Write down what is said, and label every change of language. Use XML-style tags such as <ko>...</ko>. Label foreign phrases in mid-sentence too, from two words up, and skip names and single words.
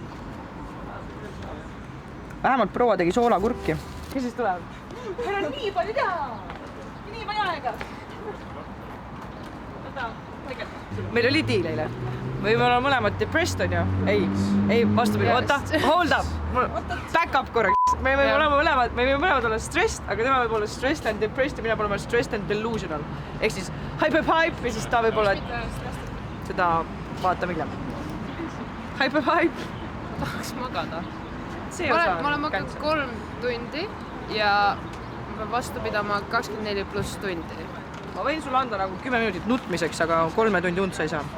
<et>Vähemalt proua tegi soolakurki. Kes siis tuleb? Meil on nii palju teha! Nii palju aega! Meil oli diil eile. Me võime olla mõlemad depressed, on ju? Ei, vastupidi. Oota,</et> <en>hold up. Back up</en> <et>korraks. Me võime mõlemad olla stressed, aga tema võib olla</et> <en>stressed and depressed</en> <et>ja mina pean olema</et> <en>stressed and delusional.</en> <et>Ehk siis hype ja siis ta võib olla... Seda vaatame hiljem. Hype. Tahaks magada. See ma osa olen maganud 3 tundi ja ma pean vastu pidama 24 pluss tundi. Ma võin sulle anda nagu 10 minutit nutmiseks, aga 3 tundi und sa ei saa.</et>